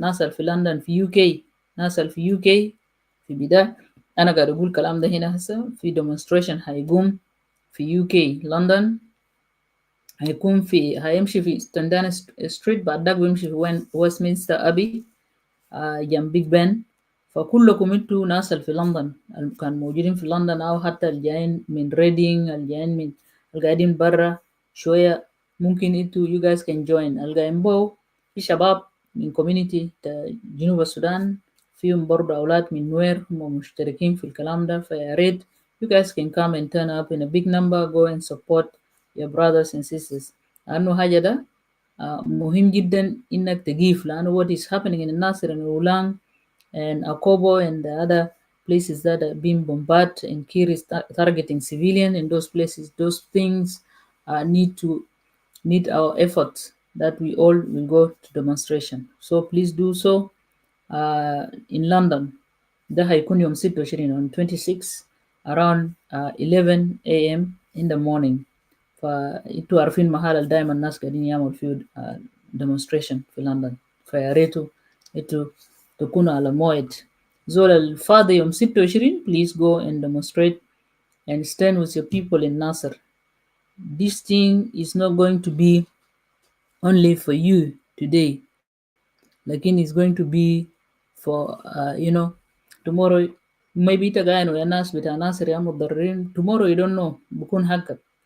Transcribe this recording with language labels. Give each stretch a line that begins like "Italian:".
Arabic: ناس في لندن في UK ناس في UK في بداية أنا قاعد أقول كلام ده هنا هسه في demonstration هيقوم في UK لندن هيكون هيمشي في ستاندان ستريت بعد ذاك بيمشي في ويستمنستر أبي جنب بيج بن. فكلكم انتوا ناس في لندن كانوا موجودين في لندن أو حتى الجايين من ريدينج الجايين من القاعدين برا شوية ممكن انتوا
English: you guys can join.
Arabic: القاعدين بو في شباب من community جنوب السودان فيهم برضه أولاد من نوير هم مشتركين في الكلام ده فيا ريت
English: you guys can come and turn up in a big number go and support your brothers and sisters.
Arabic: لأنه حاجة ده مهم جدا إنك تقيف لأنه
English: what is happening in Nasir and Ulang and Akobo and the other places that are being bombarded and Kiir is targeting civilian in those places. Those things need our efforts that we all will go to demonstration. So please do so in London.
Arabic: ده هيكون يوم 26
English: on 26 around 11 a.m. in the morning.
Arabic: فانتوا عارفين محل دايما الناس قاعدين يعملوا فيه demonstration في لندن فيا ريتوا انتوا تكونوا على موعد. زول الفاضي يوم 26
English: please go and demonstrate and stand with your people in Nasir. This thing is not going to be only for you today
Arabic: لكن
English: it's going to be for tomorrow maybe
Arabic: تقاينوا يا ناس بتاع ناصر يا متضررين
English: tomorrow you don't know
Arabic: بكون حقك.